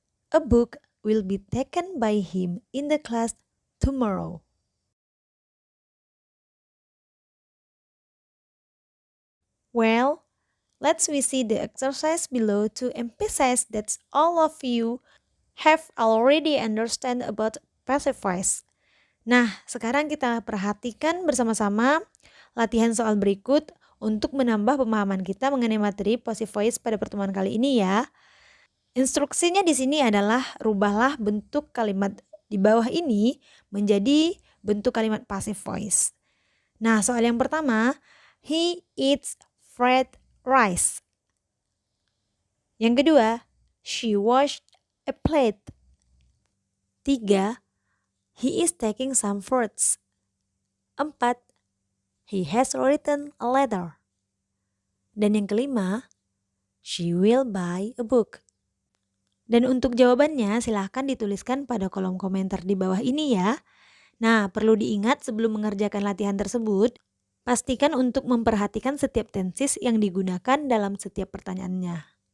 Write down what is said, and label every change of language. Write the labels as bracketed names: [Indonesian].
[English] A book will be taken by him in the class tomorrow. Well, let's we see the exercise below to emphasize that all of you have already understand about passive voice. [Indonesian] Nah, sekarang kita perhatikan bersama-sama latihan soal berikut untuk menambah pemahaman kita mengenai materi passive voice pada pertemuan kali ini ya. Instruksinya di sini adalah rubahlah bentuk kalimat di bawah ini menjadi bentuk kalimat passive voice. Nah, soal yang pertama, [English] he eats fried rice. [Indonesian] Yang kedua, [English] she washed a plate. 3. He is taking some fruits. 4. He has written a letter. [Indonesian] Dan yang kelima, [English] she will buy a book. [Indonesian] Dan untuk jawabannya silahkan dituliskan pada kolom komentar di bawah ini ya. Nah, perlu diingat sebelum mengerjakan latihan tersebut, pastikan untuk memperhatikan setiap tenses yang digunakan dalam setiap pertanyaannya.